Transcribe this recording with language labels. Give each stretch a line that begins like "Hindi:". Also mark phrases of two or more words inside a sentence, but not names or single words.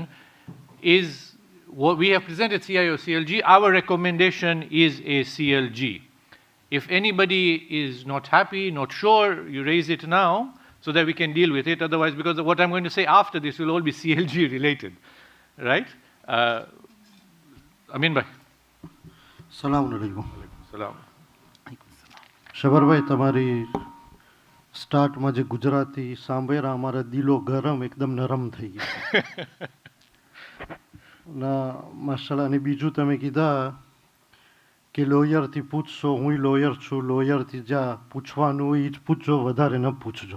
English: Is what we have presented CIO CLG, our recommendation is a CLG. If anybody is not happy, not sure, you raise it now so that we can deal with it. Otherwise, because what I'm going to say after this will all be CLG related, right? Amin Bhai.
Arabic: السلام عليكم. Salam.
Gujarati: શબરભાઈ તમારી સ્ટાર્ટમાં જે ગુજરાતી સાંભળ્યા અમારા દિલો ગરમ એકદમ નરમ થઈ ગઈ ના માશાલ્લાહ. અને બીજું તમે કીધા કે લોયરથી પૂછશો, હું લોયર છું, લોયરથી જા પૂછવાનું એ જ પૂછજો, વધારે ન પૂછજો.